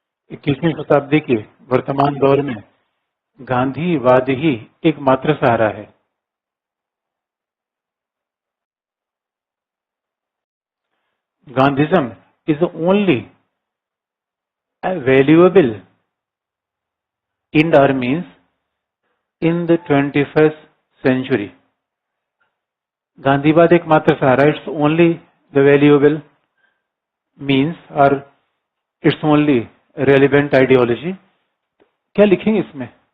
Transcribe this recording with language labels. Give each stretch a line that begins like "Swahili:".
Hindi: इक्कीसवीं शताब्दी के वर्तमान दौर में गांधीवाद ही एकमात्र सहारा है।
English: Gandhism is the only valuable in our means in the 21st century.
Hindi: गांधीवाद एकमात्र सहारा,
English: It's only the valuable means और it's only relevant ideology.
Hindi: क्या लिखेंगे इसमें?